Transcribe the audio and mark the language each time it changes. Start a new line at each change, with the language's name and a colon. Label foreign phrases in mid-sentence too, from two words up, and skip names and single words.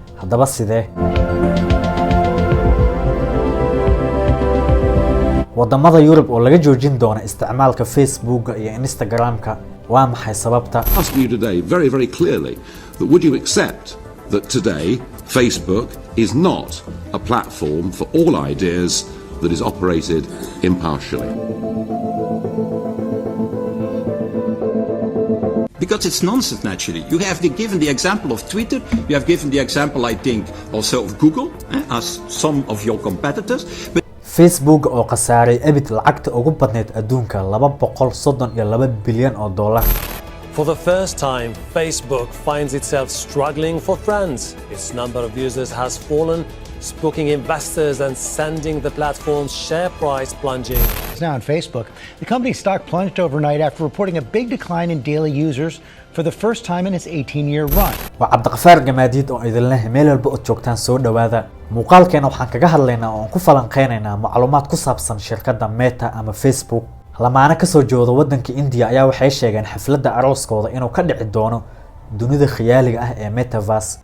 Somali: haddaba sidee wadamada Yurub oo laga joojin doona isticmaalka Facebook iyo Instagram-ka waa maxay sababta?
English: Ask you today very clearly that would you accept that today Facebook is not a platform for all ideas that is operated impartially? Because it's nonsense, naturally. You have given the example of Twitter, you have given the example, I think, also of Google, as some of your competitors. But
Somali: Facebook oo khasaaray abid lacagta ugu badneed adduunka $232 bilyan.
English: For the first time, Facebook finds itself struggling for friends. Its number of users has fallen, spooking investors and sending the platform's share price plunging. Now on Facebook, the company's stock plunged overnight after reporting a big decline in daily users for the first time in its 18-year run.
Somali: waa Cabdiqafaar Gamaadiid oo idin leh meel walba oo joogtaan soo dhawaada. muuqaalkeena waxaan kaga hadlaynaa oo ku falanqeynaynaa macluumaad ku saabsan shirkadda Meta ama Facebook. lamaana ka soo jooda waddanka India ayaa waxay sheegeen xafladda arooskooda inuu ka dhici doono dunida khiyaaliga ah ee metaverse.